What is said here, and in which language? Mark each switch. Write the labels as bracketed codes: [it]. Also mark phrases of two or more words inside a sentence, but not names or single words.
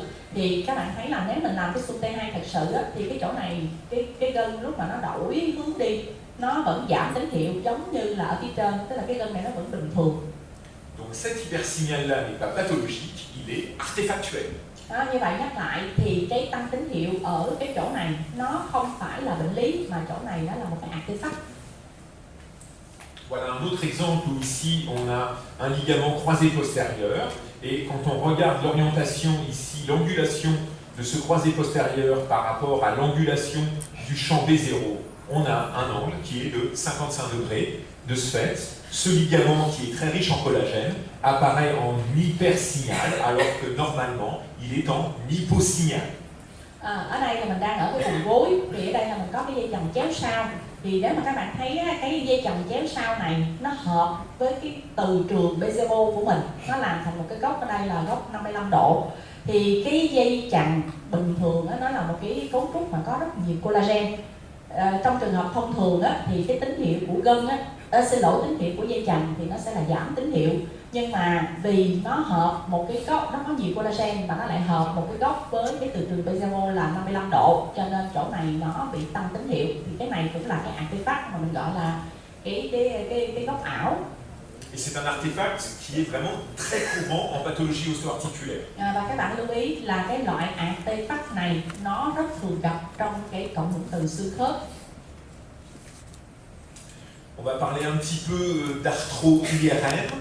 [vi] Thì các bạn thấy là nếu mình làm cái xung T2 thật sự á, thì cái chỗ này cái gân lúc mà nó đổi hướng đi nó vẫn giảm tín hiệu giống như là ở phía trên, tức là cái gân này nó vẫn bình thường. [fr] Donc cet hypersignal-là n'est pas pathologique, il est artefactuel. [vi] Đó, như vậy nhắc lại thì cái tăng tín hiệu ở cái chỗ này nó không phải là bệnh lý mà chỗ này nó là một cái artefact. [fr] Voilà un autre exemple où ici on a un ligament croisé postérieur et quand on regarde l'orientation ici, l'angulation de ce croisé postérieur par rapport à l'angulation du champ B0, on a un angle qui est de 55 degrés. De ce fait, ce ligament qui est très riche en collagène apparaît en hypersignal alors que normalement il est en hyposignal. [vi] Ở đây là mình đang ở cái vùng gối, thì ở đây là mình có cái dây chằng chéo sau. Thì nếu mà các bạn thấy cái dây chằng chéo sau này nó hợp với cái từ trường B0 của mình, nó làm thành một cái góc, ở đây là góc 55 độ. Thì cái dây chằng bình thường đó, nó là một cái cấu trúc mà có rất nhiều collagen. Trong trường hợp thông thường á, thì cái tín hiệu của gân á, xin lỗi, tín hiệu của dây chằng thì nó sẽ là giảm tín hiệu. Nhưng mà vì nó hợp một cái góc, nó có nhiều collagen và nó lại hợp một cái góc với cái từ trường piezo là 55 độ, cho nên chỗ này nó bị tăng tín hiệu. Thì cái này cũng là cái artefact mà mình gọi là cái góc ảo. [fr] Et c'est un artefact qui est vraiment très courant en pathologie osteoarticulaire. [vi] Và các bạn lưu ý là cái loại artefact này nó rất thường gặp trong cái cộng hưởng từ xương khớp. [fr] On va parler un petit peu d'arthro-IRM.